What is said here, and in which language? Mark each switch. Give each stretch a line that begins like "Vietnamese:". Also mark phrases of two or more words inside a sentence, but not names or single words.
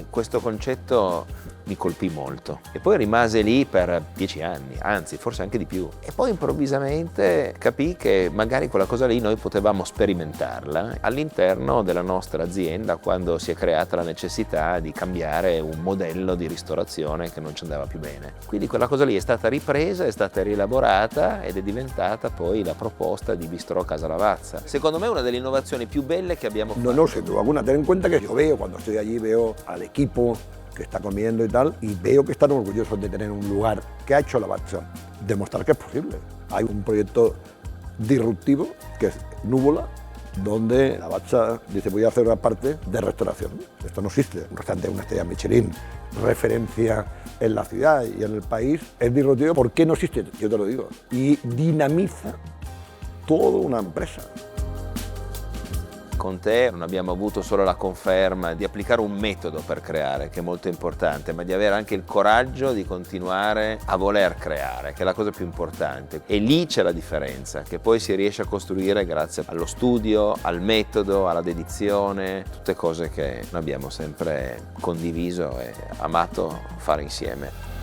Italian: Questo concetto mi colpì molto e poi rimase lì per 10 anni, anzi forse anche di più, e poi improvvisamente capii che magari quella cosa lì noi potevamo sperimentarla all'interno della nostra azienda quando si è creata la necessità di cambiare un modello di ristorazione che non ci andava più bene. Quindi quella cosa lì è stata ripresa, è stata rielaborata ed è diventata poi la proposta di Bistrò Casa Lavazza. Secondo me è una delle innovazioni più belle che abbiamo fatto.
Spanish: No, sin duda alguna. Ten en cuenta que yo veo, cuando estoy allí, veo al equipo que está comiendo y tal, y veo que están orgullosos de tener un lugar que ha hecho Lavazza, demostrar que es posible. Hay un proyecto disruptivo que es Nuvola, donde Lavazza dice voy a hacer una parte de restauración. Esto no existe, un restaurante, una estrella Michelin, referencia en la ciudad y en el país, es disruptivo. ¿Por qué no existe? Yo te lo digo. Y dinamiza toda una empresa.
Italian: Con te non abbiamo avuto solo la conferma di applicare un metodo per creare, che è molto importante, ma di avere anche il coraggio di continuare a voler creare, che è la cosa più importante. E lì c'è la differenza, che poi si riesce a costruire grazie allo studio, al metodo, alla dedizione, tutte cose che noi abbiamo sempre condiviso e amato fare insieme.